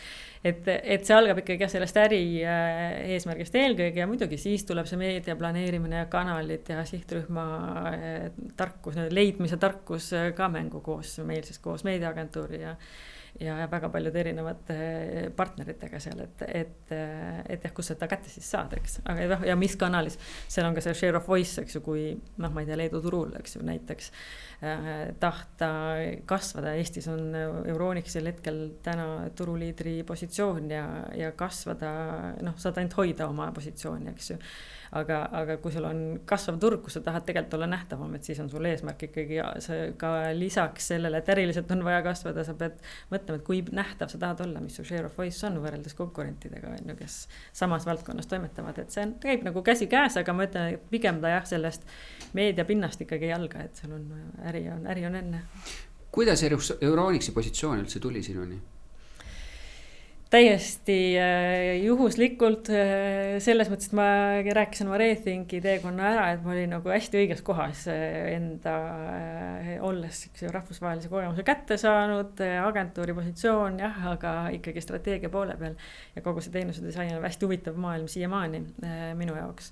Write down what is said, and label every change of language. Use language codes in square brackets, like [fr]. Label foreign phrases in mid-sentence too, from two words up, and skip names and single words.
[et] Et see algab ikkagi sellest äri eesmärgist eelkõige ja muidugi siis tuleb see meedia planeerimine ja kanalid ja sihtrühma tarkus, leidmise tarkus ka mängu koos meil siis koos meediaagentuuri ja väga paljude erinevate partneritega seal, et kus seda kätte siis saad, eks. Aga ja mis kanalis, seal on ka see [en] share of voice, [et] eks ju, kui ma ei tea, Leedu turul, eks ju, näiteks tahta kasvada. Eestis on Euronixil hetkel täna turuliidri positsioon ja kasvada, saad ainult hoida oma positsiooni, eks ju. Aga kui sul on kasvav turg, kus sa tahad tegelikult olla nähtavam, et siis on sul eesmärk ikkagi ka lisaks sellele, et äriliselt on vaja kasvada, sa pead mõtlema, et kui nähtav sa tahad olla, mis su [en] share of voice [et] on võrreldes konkurentidega, kes samas valdkonnas toimetavad, et see käib nagu käsi käes, aga ma ütlen, et pigem ta jah, sellest meedia pinnast ikkagi jalga, et seal on äri on enne. Kuidas Euronixi positsioon üldse tuli sinuni? Täiesti juhuslikult selles mõttes, et ma rääkisin oma Rethinki teekonna ära, et ma olin nagu hästi õiges kohas enda olles rahvusvahelise kogemuse kätte saanud, agentuuri positsioon, jah, aga ikkagi strateegia poole peal ja kogu see teenuse disain on hästi huvitav maailm siiamaani minu jaoks.